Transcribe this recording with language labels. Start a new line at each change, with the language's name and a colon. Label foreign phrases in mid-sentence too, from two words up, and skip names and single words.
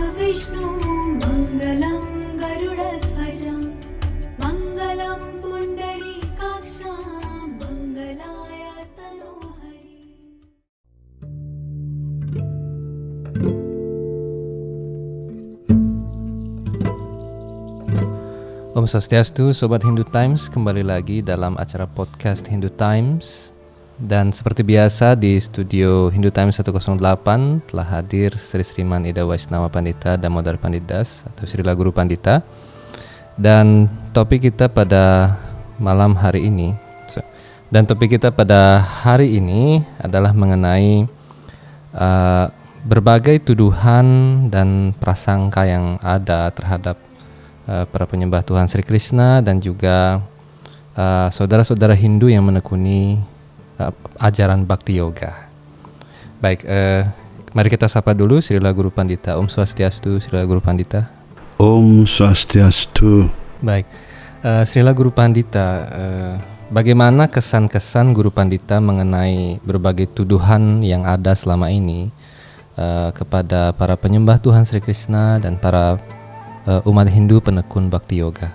Sanskrit: विष्णु मङ्गलं गरुडध्वजं मङ्गलं पुण्डरीकाक्षं मङ्गलाय तनोहरि. ॐ स्वस्त्यस्तु,
Indonesian: Sobat Hindu Times, kembali lagi dalam acara podcast Hindu Times. Dan seperti biasa di studio Hindu Times 108 telah hadir Sri Sriman Ida Waisnawa Pandita Damodar Pandidas atau Srila Guru Pandita. Dan topik kita pada malam hari ini adalah mengenai berbagai tuduhan dan prasangka yang ada terhadap para penyembah Tuhan Sri Krishna dan juga saudara-saudara Hindu yang menekuni ajaran Bhakti Yoga. Baik, mari kita sapa dulu Srila Guru Pandita.
Sanskrit: ॐ स्वस्त्यस्तु, Srila Guru Pandita. ॐ स्वस्त्यस्तु.
Indonesian: Baik, Srila Guru Pandita, bagaimana kesan-kesan Guru Pandita mengenai berbagai tuduhan yang ada selama ini kepada para penyembah Tuhan Sri Krishna dan para umat Hindu penekun Bhakti Yoga?